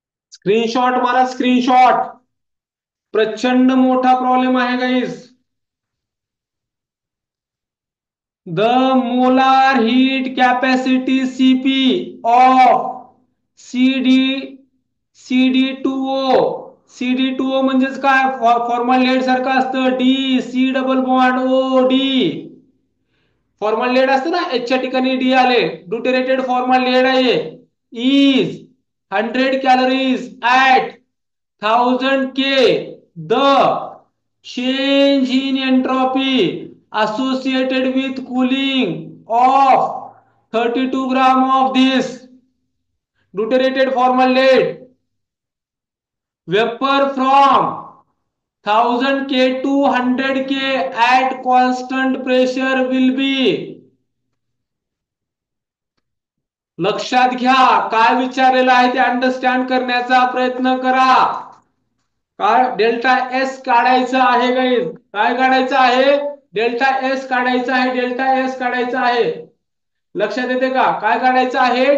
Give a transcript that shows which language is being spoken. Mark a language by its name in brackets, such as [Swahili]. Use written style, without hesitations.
[Marathi] Screenshot मारा, screenshot. प्रचंड मोठा प्रॉब्लेम आहे गाईस. [English] The molar heat capacity Cp of CD CD2O [Marathi] म्हणजेच काय? फॉर्मल सारखं असतं. D C double bond O D. Formal असतं ना, एचच्या ठिकाणी डी आले. ड्युटेरेटेड फॉर्मल आहे. [English] Is 100 calories at 1000 K. The change in entropy associated with cooling of 32 gram of this deuterated formaldehyde vapor from 1000 K to 100 K at constant pressure will be. [Marathi] लक्षात घ्या, काय विचारलेलं आहे ते अंडरस्टँड करण्याचा प्रयत्न करा. काय डेल्टा एस काढायचं आहे गाईज? काय काढायचं आहे? डेल्टा एस काढायचा आहे. डेल्टा एस काढायचा आहे. लक्षात येते का? काय काढायचं आहे?